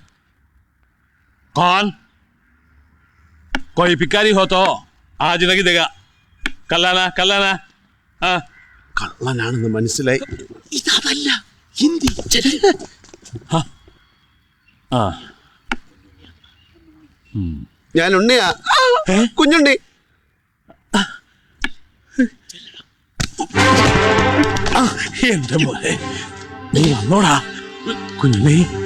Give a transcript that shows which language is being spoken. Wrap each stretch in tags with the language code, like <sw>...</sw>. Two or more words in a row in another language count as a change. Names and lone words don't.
<hi>कौन? कोई भिखारी हो तो आज नहीं देगा.</hi> <ml>कल्लाना കള്ളനാണെന്ന് മനസ്സിലായി. ഇതല്ല ഹിന്ദി. ഞാൻ ഉണ്ണിയാ, കുഞ്ഞുണ്ണി. എന്റെ മോനെ, നീ വന്നോടാ കുഞ്ഞുണ്ണി.</ml>